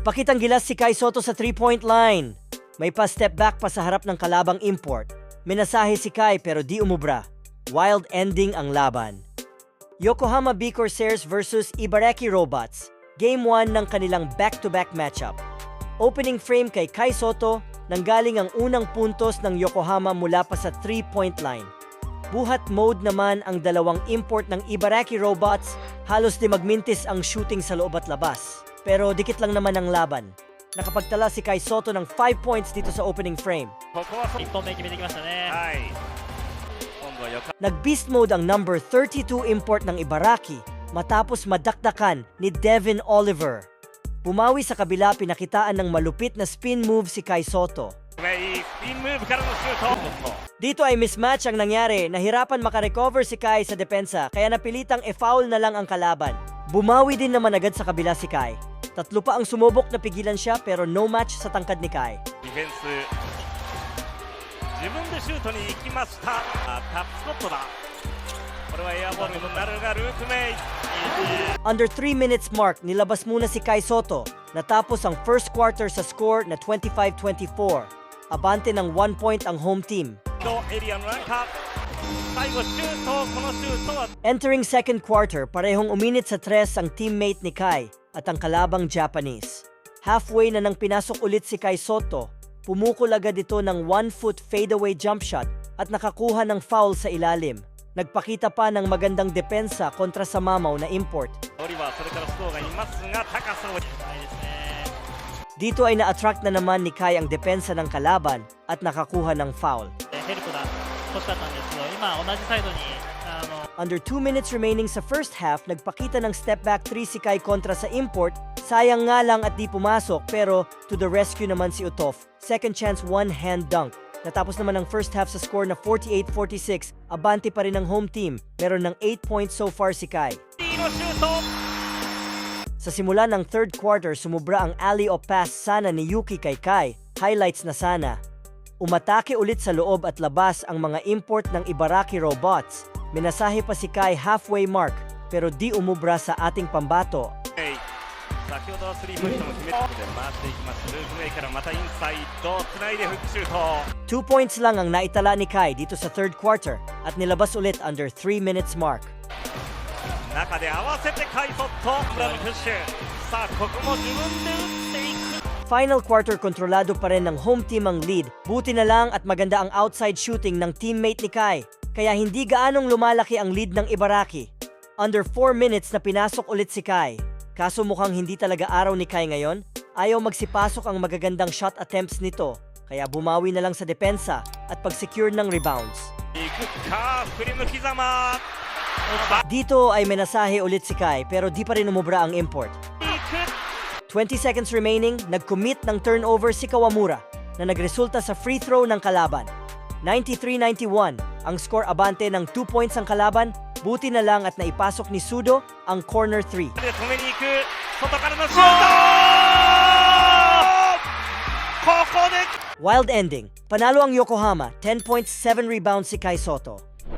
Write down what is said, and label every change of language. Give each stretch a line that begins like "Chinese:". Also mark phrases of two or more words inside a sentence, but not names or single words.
Filipino: Nagpakitang gilas si Kai Sotto sa
English: 3-point line.
Filipino: May pa-
English: step back
Filipino: pa sa harap ng kalabang import. Minasahe si Kai pero di umubra.
English: Wild ending
Filipino: ang laban. Yokohama B Corsairs versus Ibaraki Robots. Game 1 ng kanilang
English: back-to-back matchup. Opening frame
Filipino: kay Kai Sotto, nanggaling ang unang puntos ng Yokohama mula pa sa
English: 3-point line.
Filipino: Buhat mode naman ang dalawang import ng Ibaraki Robots, halos di magmintis ang shooting sa loob at labas. Pero dikit lang naman ang laban. Nakapagtala si Kai Sotto ng
English: 5 points
Filipino: dito sa
English: opening frame.
Japanese: 1 本目決めてきましたね。はい。今度はよか
Filipino: Nag-
English: beast mode
Filipino: ang
English: number 32 import
Filipino: ng Ibaraki matapos madakdakan ni Devin Oliver. Pumawi sa kabila, pinakitaan ng malupit na
English: spin move
Filipino: si Kai Sotto.
Japanese: いいスピンムーブからのシュート。
Filipino: Dito ay mismatch ang nangyari. Nahirapan makarecover si Kai sa depensa kaya napilitang e-foul na lang ang kalaban. Bumawi din naman agad sa kabila si Kai. Tatlo pa ang sumubok na pigilan siya pero
English: no match
Filipino: sa tangkad ni Kai.
Japanese: ディフェンス。自分でシュートに行きました。タップスコットだ。これはエアボールになるがルークメイ。
English: Under 3 minutes mark,
Filipino: nilabas muna si Kai Sotto. Natapos ang
English: first quarter
Filipino: sa score na 25-24. Abante ng 1 point ang
English: home team.
Japanese: エリアの中。最後シュート。このシュートは
English: Entering second quarter,
Filipino: parehong uminit sa tres ang teammate ni Kai at ang kalabang Japanese. Halfway na nang pinasok ulit si Kai Sotto, pumukol agad ito ng
English: 1-foot fadeaway jump shot
Filipino: at nakakuha ng foul sa ilalim. Nagpakita pa ng magandang depensa kontra sa mamaw na import.
Japanese: オリバーそれからスコアがいますが高さを。ないですね。
Filipino: Dito ay na-attract na naman ni Kai ang depensa ng kalaban at nakakuha ng foul.
Japanese: ヘルプだ欲しかったんですけど、今同じサイドに
English: Under 2 minutes remaining
Filipino: sa
English: first half,
Filipino: nagpakita ng
English: step back 3
Filipino: si Kai kontra sa import. Sayang nga lang at di pumasok pero
English: to the rescue
Filipino: naman si Utof.
English: Second chance one-hand dunk.
Filipino: Natapos naman ang
English: first half
Filipino: sa score na 48-46. Abante pa rin ang
English: home team.
Filipino: Meron ng
English: 8 points so far
Filipino: si Kai.
Japanese: いいのシュート。
Filipino: Sa simula ng
English: third quarter,
Filipino: sumubra ang
English: alley-oop pass
Filipino: sana ni Yuki kay Kai. Highlights na sana. Umatake ulit sa loob at labas ang mga import ng Ibaraki Robots. Minasahe pa si Kai
English: halfway mark
Filipino: pero di umubra sa ating pambato.
Japanese: 先ほどはスリーポイントも決めて回っていきます。ルークメイからまたインサイドつないでフックシュート。
Filipino: 2 points lang ang naitala ni Kai dito sa
English: third quarter
Filipino: at nilabas ulit
English: under 3 minutes mark.
Japanese: 中で合わせてカイソット裏のプッシュ。さあここも自分で打っていく。
English: Final quarter
Filipino: kontrolado pa rin ng
English: home team
Filipino: ang lead. Buti na lang at maganda ang
English: outside shooting
Filipino: ng teammate ni Kai. Kaya hindi gaanong lumalaki ang lead ng Ibaraki.
English: Under 4 minutes
Filipino: na pinasok ulit si Kai. Kaso mukhang hindi talaga araw ni Kai ngayon. Ayaw magsipasok ang magagandang
English: shot attempts
Filipino: nito. Kaya bumawi na lang sa depensa at pag-secure ng rebounds.
Japanese: いくか振り向きざま。
Filipino: Dito ay menasahe ulit si Kai pero di pa rin umubra ang import.
Japanese: いく。
English: 20 seconds remaining,
Filipino: nag-commit ng turnover si Kawamura na nagresulta sa
English: free throw
Filipino: ng kalaban. 93-91, ang score abante ng
English: 2 points
Filipino: ang kalaban. Buti na lang at naipasok ni Sudo ang
English: corner 3.
Japanese: で止めに行く。外からのシュート。ここで
English: Wild ending.
Filipino: Panalo ang Yokohama,
English: 10 points, 7 rebounds
Filipino: si Kai Sotto.